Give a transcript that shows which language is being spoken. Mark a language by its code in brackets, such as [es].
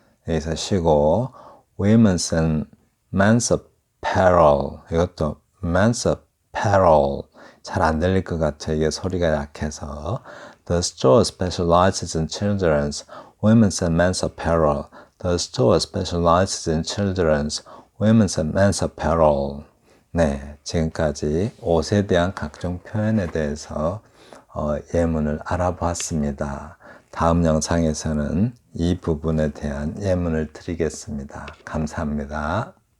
[ko] 여기서 쉬고 [en] women's and men's apparel. [ko] 이것도 [en] men's apparel. [ko] 잘 안 들릴 것 같아요. 이게 소리가 약해서. [en] The store specializes in children's, women's and men's apparel. The store specializes in children's, women's and men's apparel. [ko] 네, 지금까지 옷에 대한 각종 표현에 대해서 예문을 알아보았습니다. 다음 영상에서는 이 부분에 대한 예문을 드리겠습니다. 감사합니다.